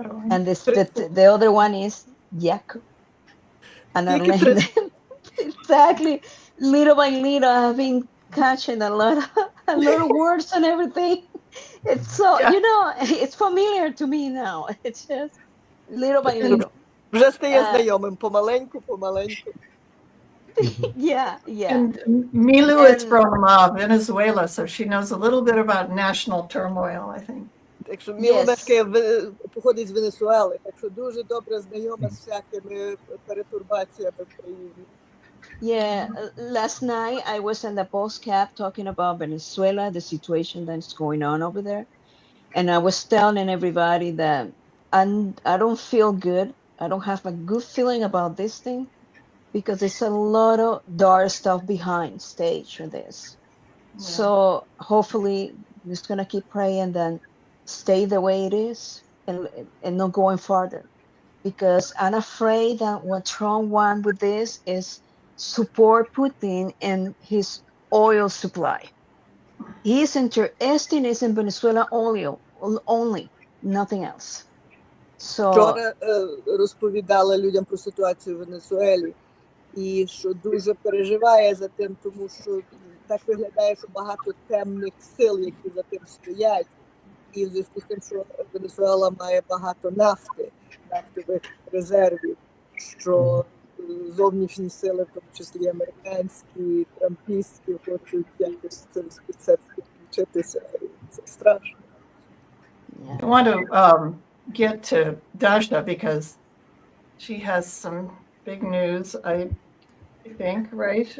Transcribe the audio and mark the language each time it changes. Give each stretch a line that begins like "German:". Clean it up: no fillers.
English: And the other one is Yaku. And I learned exactly, little by little, I've been catching a lot of words and everything. It's so, you know, it's familiar to me now. It's just little by little.
Ukrainian: Вже стає знайомим, помаленьку.
English: Yeah. And Milu is from Venezuela, so she knows a little bit about national turmoil, I think. Так що Мілу походить з Венесуели, так що дуже добре знайома з всякими перетурбаціями в країні. Yeah, last night I was in the postcap talking about Venezuela, the situation that's going on over there. And I was telling everybody that I don't feel good. I don't have a good feeling about this thing, because there's a lot of dark stuff behind stage for this. Yeah. So hopefully I'm just going to keep praying then stay the way it is and not going further. Because I'm afraid that what Trump wants with this is support Putin and his oil supply. He's interested in Venezuela oil only, nothing else. So,
Ukrainian: вчора розповідала людям про ситуацію в Венесуелі, і що дуже переживає за тим, тому що так виглядає, що багато темних сил, які за тим стоять, І в зв'язку з тим, що Венесуела має багато нафтових резервів, що зовнішні сили, в тому числі американські, трампістські, хочуть якось це підключитися. Це страшно.
English: I want to get to Dasha because she has some big news, I think, right?